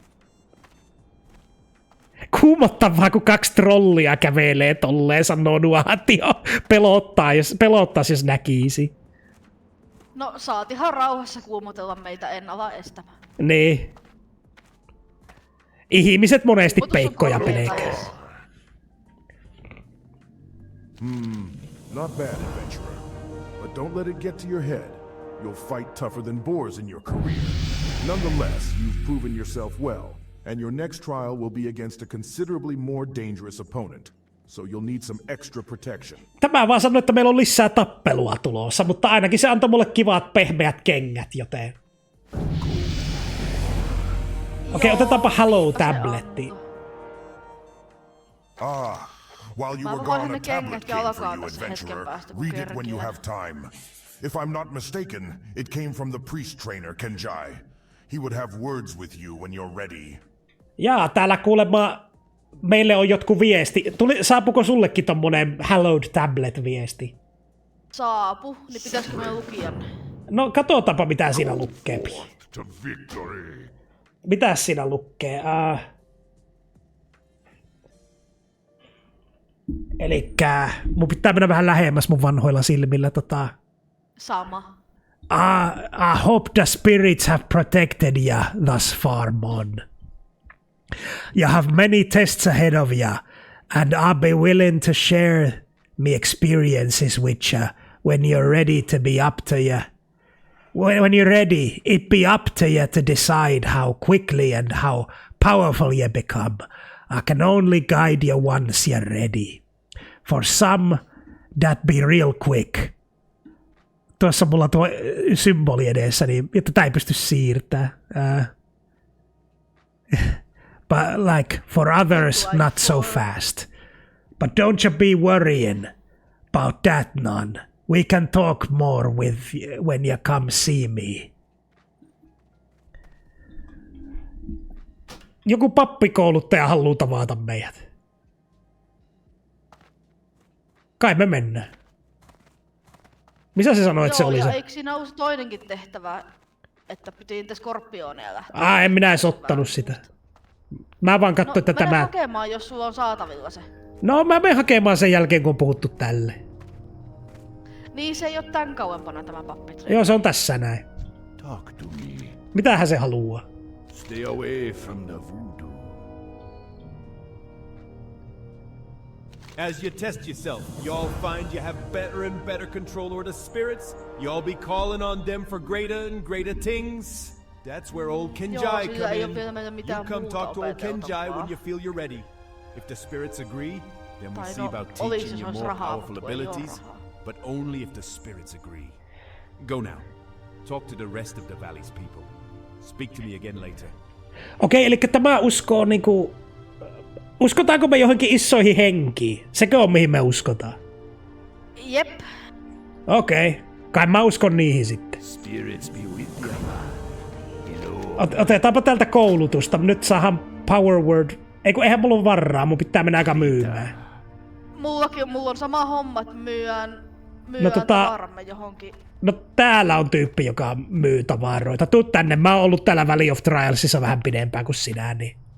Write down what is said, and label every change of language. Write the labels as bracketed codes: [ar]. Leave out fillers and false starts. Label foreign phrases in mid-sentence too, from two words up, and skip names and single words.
[fi] Kuumottavaa, kun 2 trollia kävelee tolleen, sanoo Nuatio. Pelottaisi, jos näkisi. No saatihan rauhassa kuumotella meitä, en ala estämään. Niin. Ihmiset monesti peikkoja pelkää. [en] Not bad, adventurer. But don't let it get to your head. You'll fight tougher than boars in your career. Nonetheless, you've proven yourself well, and your next trial will be against a considerably more dangerous opponent. So you'll need some extra protection. [fi] Tämä vaan sanoi, että meillä on lisää tappelua tulossa, mutta ainakin se antoi mulle kivat pehmeät kengät, joten... Okei, otetaanpa Hello Tabletti. [en] While you were gone, a tablet came for you, adventurer. Read it when you have time. If I'm not mistaken, it came from the priest trainer, Kenjai. He would have words with you when you're ready. [fi] Jaa, täällä kuulemma meille on jotkut viesti. Saapuko sullekin tommonen Hallowed Tablet-viesti? Saapu, niin pitäisikö meidän lukia? No katsotaanpa mitä siinä lukee. Mitäs siinä lukee? Elikkä mun pitää mennä vähän lähemmäs mun vanhoilla silmillä. Sama. [en] I hope the spirits have protected you thus far, Mon. You have many tests ahead of you, and I'll be willing to share me experiences with you when you're ready to be up to you. When you're ready, it be up to you to decide how quickly and how powerful you become. I can only guide you once you're ready. For some, that be real quick. [fi] Tuossa mulla tuo symboli edessä, niin tätä ei pysty siirtämään. [en] But like for others, not so fast. But don't you be worrying about that none. We can talk more when you come see me. [fi] Joku pappikouluttaja haluaa tavata meidät. Kai me mennään. Mitä se sanoi, että se oli ja se? eikö siinä ollut toinenkin tehtävä, että piti niitä skorpioneja lähteä? En minä edes ottanut sitä. Mä vaan katsoin, että mene tämä... hakemaan, jos sulla on saatavilla se. No mä menen hakemaan sen jälkeen, kun on puhuttu tälle. Niin se ei oo tän kauempana tämä pappi. Joo, se on tässä näin. [en] Talk to me. [fi] Mitähän se haluaa? [en] Stay away from the voodoo. As you test yourself, y'all find you have better and better control over the spirits. Y'all be calling on them for greater and greater things. That's where old Kenjai [fi] sillä [en] come [fi] ei oo [en] in. [fi] vielä meillä mitään [en] You come [fi] muuta [en] talk to old Kenjai [fi] opeteltavaa. [en] when you feel you're ready. If the spirits agree, then we [fi] Tai [en] see [fi] no, [en] about [fi] olisi, [en] teaching [fi] jos [en] you [fi] olisi [en] more [fi] rahaa, [en] powerful [fi] mutta kun ei oo [en] abilities, [fi] rahaa. [en] but only if the spirits agree. Go now. Talk to the rest of the valley's people. Speak to me again later. [fi] Okei, eli tämä uskoo niinku... Uskotaanko me johonkin isoihin henkiin? Sekö on mihin me uskotaan? Jep. Okei. Kai mä uskon niihin sitten. [en] Spirits be with you. [fi] Otetaanpa tältä koulutusta. Nyt saadaan [en] power word. [fi] Eihän mulla ole varaa, mun pitää mennä aika myymään. Mulla on sama homma, että myydään tavaramme johonkin. No täällä on tyyppi, joka myy tavaroita. Tuu tänne, mä oon ollut täällä Valley of Trialsissa vähän pidempään kuin sinä, niin...